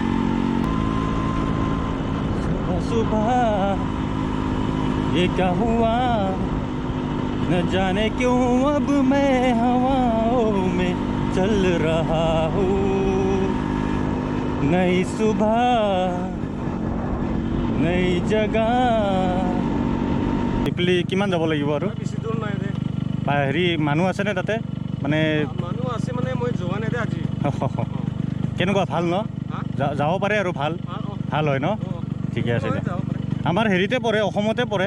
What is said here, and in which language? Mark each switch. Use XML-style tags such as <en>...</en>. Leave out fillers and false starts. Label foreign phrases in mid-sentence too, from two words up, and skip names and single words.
<hi>सुबह ये क्या हुआ, न जाने क्यों अब मैं हवाओं में चल रहा हूँ। नई सुबह, नई जगह।</hi> <as>ইফালে কিমান যাব লাগিব আৰু? বেছি দূৰ নাই দে। হেৰি মানুহ আছেনে তাতে? মানে মানুহ আছে, মানে মই যোৱা নাই দে আজি। কেনেকুৱা, ভাল ন? যাব পাৰে আৰু ভাল হয় ন? ঠিকে আছে দে। আমাৰ হেৰিতে পৰে, অসমতে পৰে।</as>